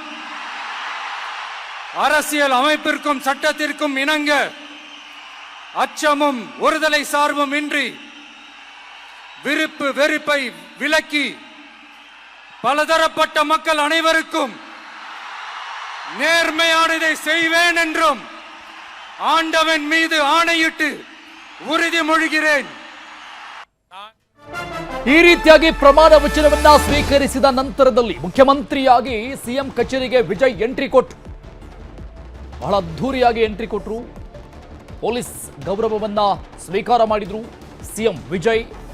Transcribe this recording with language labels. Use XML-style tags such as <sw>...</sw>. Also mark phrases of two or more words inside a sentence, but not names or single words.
<ta>அரசியல் அமைப்பிற்கும் சட்டத்திற்கும் இணங்க அச்சமும் ஒருதலை சார்பும் இன்றி விருப்பு வெறுப்பை விலக்கி பலதரப்பட்ட மக்கள் அனைவருக்கும் நேர்மையானதை செய்வேன் என்றும் ஆண்டவன் மீது ஆணையிட்டு உறுதிமொழிகிறேன்.</ta> <kn>ಈ ರೀತಿಯಾಗಿ ಪ್ರಮಾಣ ವಚನವನ್ನ ಸ್ವೀಕರಿಸಿದ ನಂತರದಲ್ಲಿ ಮುಖ್ಯಮಂತ್ರಿಯಾಗಿ ಸಿಎಂ ಕಚೇರಿಗೆ ವಿಜಯ್ ಎಂಟ್ರಿ ಕೊಟ್ಟರು. ಬಹಳ ಅದ್ಧೂರಿಯಾಗಿ ಎಂಟ್ರಿ ಕೊಟ್ಟರು. ಪೊಲೀಸ್ ಗೌರವವನ್ನ ಸ್ವೀಕಾರ ಮಾಡಿದ್ರು ಸಿಎಂ ವಿಜಯ್.</kn>